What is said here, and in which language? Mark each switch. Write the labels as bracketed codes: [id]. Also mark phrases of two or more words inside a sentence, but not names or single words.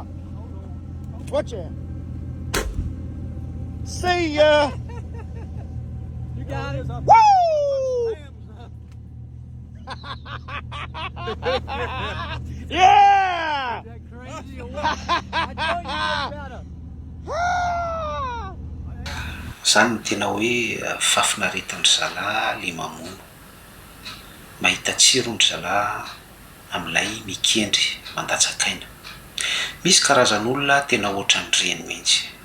[en] Watch that. See ya. You got it. Woo! Yeah! Is that crazy or what? I told you better. [mg] Zany no tena hoe fahafinaretandry zalahy le mamono. Mahita tsirondry zalahy amin'ilay mikendry mandatsakaina. Misy karazan'olona tena ohatran'ny reny mihitsy.